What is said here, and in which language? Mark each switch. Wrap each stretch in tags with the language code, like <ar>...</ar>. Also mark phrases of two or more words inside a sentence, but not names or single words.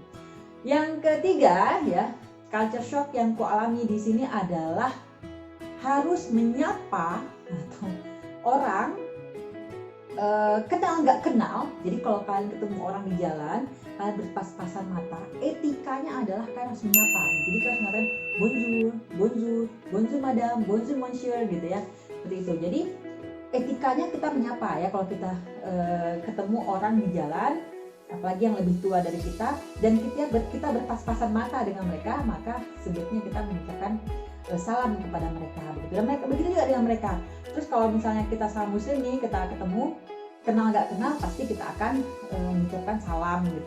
<id>Yang ketiga ya, culture shock yang ku alami di sini adalah harus menyapa atau orang kenal nggak kenal. Jadi kalau kalian ketemu orang di jalan, kalian berpas-pasan mata, etikanya adalah kalian harus menyapa. Jadi kalian harus ngatain</id> <fr>bonjour, bonjour, bonjour madame, bonjour monsieur</fr> <id>gitu ya. Seperti itu. Jadi etikanya kita menyapa ya kalau kita ketemu orang di jalan, apalagi yang lebih tua dari kita, dan kita berpas-pasan mata dengan mereka, maka sebaiknya kita mengucapkan salam kepada mereka begitu. Dan mereka begitu juga dengan mereka. Terus kalau misalnya kita salam muslim nih, kita ketemu kenal nggak kenal, pasti kita akan mengucapkan salam gitu.</id>